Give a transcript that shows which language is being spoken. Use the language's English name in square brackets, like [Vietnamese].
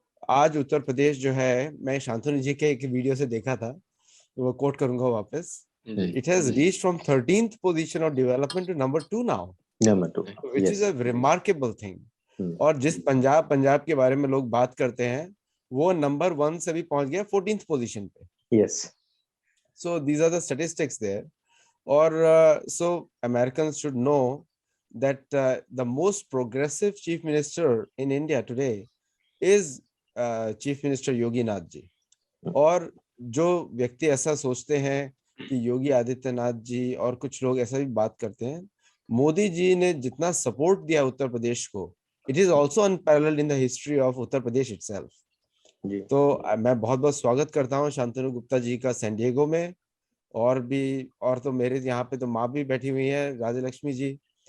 [Hindi] आज उत्तर प्रदेश जो है, मैं शांतनु जी के एक वीडियो से देखा था, वो कोट करूंगा वापस, [English] It has reached from 13th position of development to number 2 now, which is a remarkable thing. [Hindi] और जिस पंजाब के बारे में लोग बात करते हैं, वो नंबर 1 से भी पहुंच गया 14th पोजीशन पे। [English] Yes, so these are the statistics there. और so Americans should know that the most progressive chief minister in India today is Chief Minister Yogi Nath ji। [Hindi] और जो व्यक्ति ऐसा सोचते हैं कि योगी आदित्यनाथ जी, और कुछ लोग ऐसा भी बात करते हैं, मोदी जी ने जितना सपोर्ट दिया उत्तर प्रदेश को, [English] It is also unparalleled in the history of Uttar Pradesh itself. [Hindi] तो मैं बहुत बहुत स्वागत करता हूँ शांतनु गुप्ता जी का सैन डिएगो में, और भी, और तो मेरे यहाँ पे तो माँ भी बैठी हुई है, राजलक्ष्मी जी।